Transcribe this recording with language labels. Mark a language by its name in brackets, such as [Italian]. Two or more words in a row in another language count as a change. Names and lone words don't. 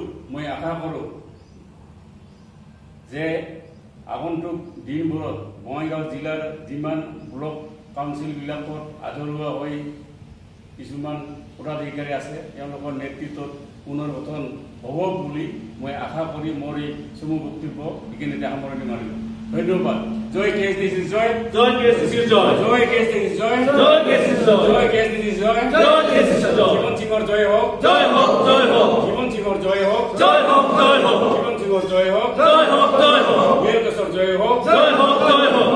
[Assamese] মই আশা কৰোঁ যে আগন্তুক দিনবোৰত বঙাইগাঁও জিলাৰ যিমান ব্লক কাউন্সিলবিলাকত আধৰুৱা হৈ কিছুমান পদাধিকাৰী আছে তেওঁলোকৰ নেতৃত্বত পুনৰ গঠন হ'ব বুলি মই আশা কৰি মোৰ এই চমু বক্তব্য এইখিনিতে সামৰণি মাৰিলোঁ। ধন্যবাদ। জয় KSDC জয়, জয় KSDC জয়, জয় KSDC জয়, জয় KSDC জয়, জয় KSDC জয়, জয় KSDC জয়। জীবন সিংহৰ জয় হোক, জয় হোক, জয় হোক। জীবন সিংহৰ জয় হোক, জয় হোক, জয় হোক। জীবন সিংহৰ জয় হোক, জয় হোক, জয় হোক। বীৰ কেশৰ জয় হোক, জয় হোক, জয় হোক।